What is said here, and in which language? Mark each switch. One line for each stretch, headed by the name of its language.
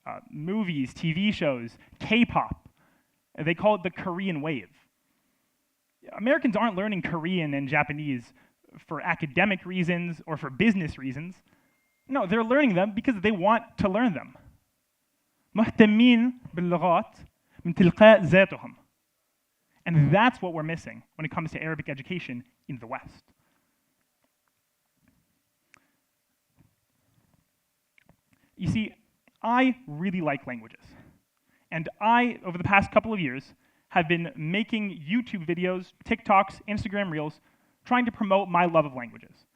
English: Movies, TV shows, K-pop. They call it the Korean wave. Americans aren't learning Korean and Japanese for academic reasons or for business reasons. No, they're learning them because they want to learn them.
Arabic: مهتمين باللغات من تلقاء ذاتهم.
English: And that's what we're missing when it comes to Arabic education in the West. You see, I really like languages. And I, over the past couple of years, have been making YouTube videos, TikToks, Instagram Reels, trying to promote my love of languages.